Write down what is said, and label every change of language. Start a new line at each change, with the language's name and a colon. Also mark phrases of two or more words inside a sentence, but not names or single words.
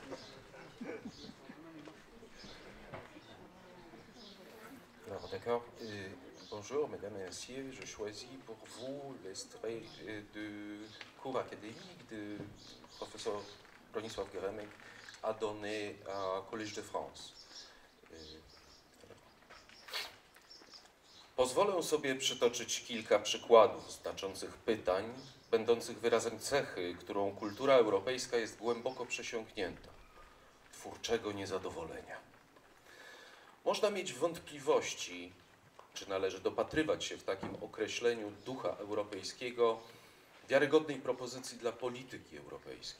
French: Alors d'accord, bonjour mesdames et messieurs, je choisis pour vous l'extrait du cours académique du professeur Bronisław Geremek a donné au Collège de France.
Polish: Pozwolę sobie przytoczyć kilka przykładów znaczących pytań, będących wyrazem cechy, którą kultura europejska jest głęboko przesiąknięta, twórczego niezadowolenia. Można mieć wątpliwości, czy należy dopatrywać się w takim określeniu ducha europejskiego wiarygodnej propozycji dla polityki europejskiej.